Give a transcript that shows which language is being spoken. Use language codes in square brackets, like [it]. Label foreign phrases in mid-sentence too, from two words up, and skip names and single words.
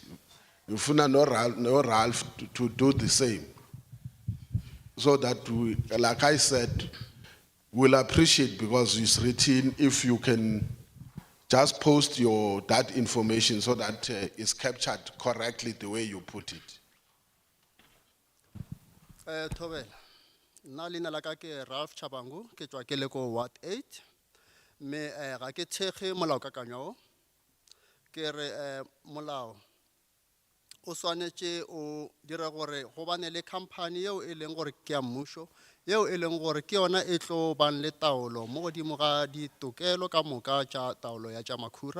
[en] Ufuna no Ralph to do the same. So that we, like I said, we'll appreciate because it's written if you can just post that information so that it's captured correctly the way you put it. [nso] Thobela, nna leina la ka ke Ralph Chabangu, ke tswa ke le ko Ward 8. Me ga ke tshege molaokakanywa o. Ke re molao o swanetše o dira gore go bane le company yeo e leng gore ke ya mmušo, yeo e leng gore ke yona e tlo bang le taolo mo godimo ga ditokelo ka moka tša taolo ya tša makhura.